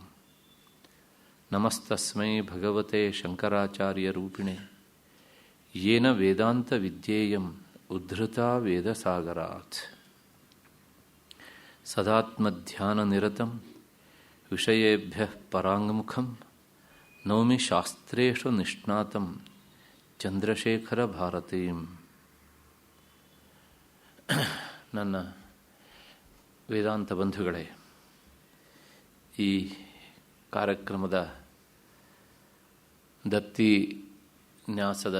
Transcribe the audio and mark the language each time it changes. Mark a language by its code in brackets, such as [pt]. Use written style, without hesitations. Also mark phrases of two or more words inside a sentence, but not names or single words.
[sa] नमस्तस्मै भगवते शङ्कराचार्यरूपिणे येन वेदान्तविद्येयम् उद्धृता वेदसागरात्। सदात्मध्याननिरतं विषयेभ्यः पराङ्मुखं नौमि शास्त्रेषु निष्णातं ಚಂದ್ರಶೇಖರಭಾರತೀಂ. [kn] ನನ್ನ ವೇದಾಂತ ಬಂಧುಗಳೇ, ಈ ಕಾರ್ಯಕ್ರಮದ ದತ್ತಿ ನ್ಯಾಸದ